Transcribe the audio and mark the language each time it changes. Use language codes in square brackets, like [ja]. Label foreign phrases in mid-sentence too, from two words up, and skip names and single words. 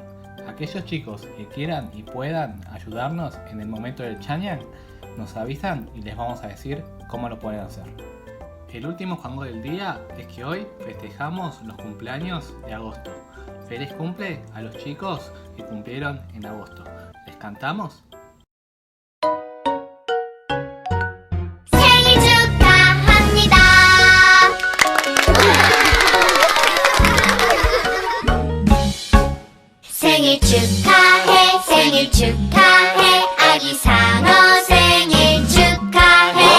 [es] Aquellos chicos que quieran y puedan ayudarnos en el momento del Chanyang, nos avisan y les vamos a decir cómo lo pueden hacer. El último Juangó del día es que hoy festejamos los cumpleaños de agosto. Feliz cumple a los chicos que cumplieron en agosto. ¿Les cantamos? [ko] 생일 축하합니다. 생일 축하해, 생일 축하해, 아기 상어 생일 축하해.